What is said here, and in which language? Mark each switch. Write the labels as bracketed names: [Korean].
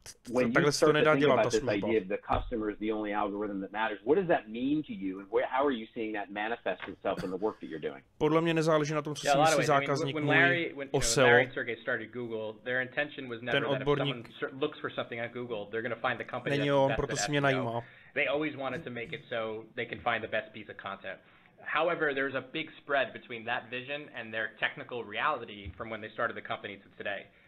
[English] when you start to think about this idea of the customer is the only algorithm that matters, what does that mean to you, and how are you seeing that manifest itself in the work that you're doing? [Czech] Podle mě nezáleží na tom, co si myslí zákazník můj o SEO. [English] Larry and Sergey started Google, their intention was never that if someone looks for something on Google, they're going to find the company that's best at SEO. They always wanted to make it so they can find the best piece of content. However, there's a big spread between that vision and their technical reality from when they started the company to today.